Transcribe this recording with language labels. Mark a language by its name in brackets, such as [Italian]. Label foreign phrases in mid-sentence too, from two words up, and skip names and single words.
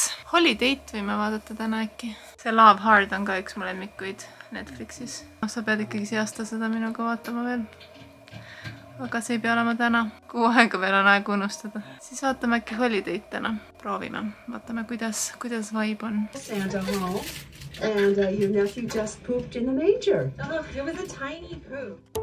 [Estonian] Holiday't võime vaadata täna äkki. See Love Hard on ka üks mu lemmikuid Netflixis. Sa pead ikkagi see aasta seda minuga vaatama veel. Aga see ei pea olema täna. Kuu aega veel on aega unustada. Siis vaatame äkki Holiday't täna. Proovime. Vaatame, kuidas vibe on. [English] Santa home. And your nephew just pooped in the manger. Oh, it was a tiny poop.